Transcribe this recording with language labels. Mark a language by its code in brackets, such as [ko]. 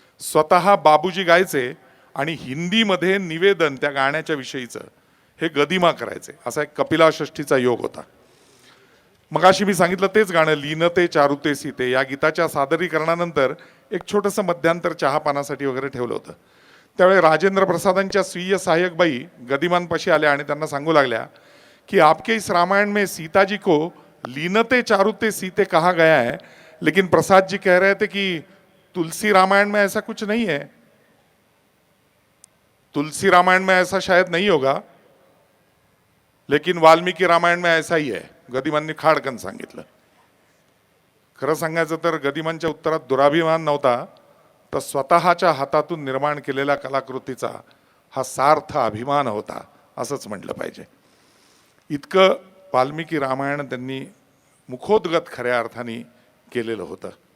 [mr] स्वतः बाबूजी गायचे आणि हिंदीमध्ये निवेदन त्या गाण्याच्या विषयीचं हे गदिमा करायचे. असा एक कपिलाषष्ठीचा योग होता. मगाशी मी सांगितलं तेच गाणं लीनते चारुते सीते या गीताच्या सादरीकरणानंतर एक छोटंसं मध्यांतर चहापानासाठी वगैरे ठेवलं होतं. त्यावेळी राजेंद्र प्रसादांच्या स्वीय सहाय्यकबाई गदिमांपाशी आल्या आणि त्यांना सांगू लागल्या [hi] की आपके इस रामायण में सीता जी को लीनते चारुते सीते कहा गया है, लेकिन प्रसाद जी कह रहे थे कि तुलसी रामायण में ऐसा कुछ नहीं है, तुलसी रामायण में ऐसा शायद नहीं होगा, लेकिन वाल्मीकि रामायण में ऐसा ही है. [mr] गदिमांनी खाडकन सांगितलं. खरं सांगायचं तर गदिमांच्या उत्तरात दुराभिमान नव्हता, तर स्वतःच्या हातातून निर्माण केलेल्या कलाकृतीचा हा सार्थ अभिमान होता असंच म्हटलं पाहिजे. इतकं वाल्मिकी रामायण त्यांनी मुखोद्गत खऱ्या अर्थाने केलेलं होतं.